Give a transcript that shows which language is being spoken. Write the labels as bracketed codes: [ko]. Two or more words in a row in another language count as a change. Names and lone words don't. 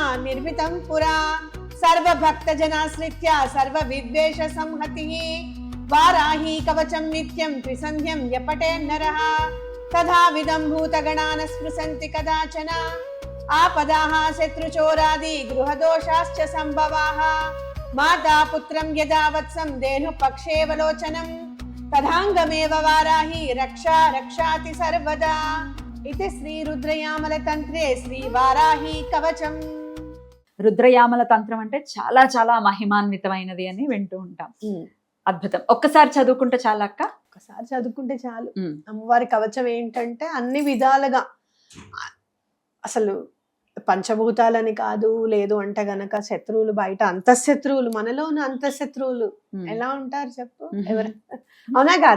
[sa] निर्मितं पुरा सर्वभक्तजनाश्रित्य सर्वविद्वेष संहतिः वाराही कवचं नित्यं त्रिसन्ध्यं यपटे नरः तथा विदं भूतगणान् स्पृशन्ति कदाचन आपदाः शत्रुचोरादि गृहदोषाश्च संभवाः माता पुत्रं यदा वत्सं धेनुपक्षेवलोचनं तथाङ्गमेव वाराही रक्षा रक्षाति सर्वदा. [te] ఇది శ్రీ రుద్రయామల తంత్రే శ్రీ వారాహి కవచం. రుద్రయామల తంత్రం అంటే చాలా చాలా మహిమాన్వితమైనది అని వింటూ ఉంటాం. అద్భుతం. ఒక్కసారి చదువుకుంటే చాలు అక్క? ఒక్కసారి చదువుకుంటే చాలు. అమ్మవారి కవచం ఏంటంటే అన్ని విధాలుగా అసలు పంచభూతాలని కాదు, లేదు అంటే గనక శత్రువులు బయట అంతఃశత్రువులు, మనలో ఉన్న అంతఃశత్రువులు ఎలా ఉంటారు చెప్పు, ఎవరు అవునా కాదా?